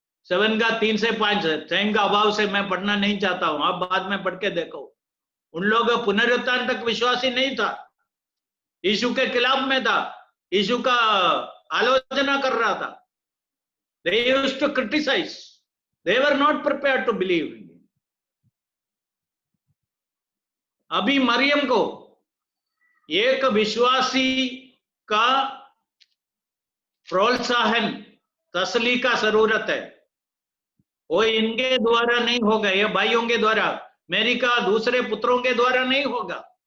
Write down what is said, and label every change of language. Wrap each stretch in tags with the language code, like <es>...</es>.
<hi>7:3 से 5, टाइम का अभाव से मैं पढ़ना नहीं चाहता हूं, आप बाद में पढ़ के देखो। उन लोग पुनरुत्थान तक विश्वासी नहीं था, यीशु के खिलाफ में था, यीशु का आलोचना कर रहा था।</hi> <en>They used to criticize, they were not prepared to believe।</en> <hi>अभी मरियम को एक विश्वासी का प्रोत्साहन, तसली का जरूरत है। वो इनके द्वारा नहीं होगा, ये भाइयों के द्वारा, मैरी का दूसरे पुत्रों के द्वारा नहीं होगा।</hi>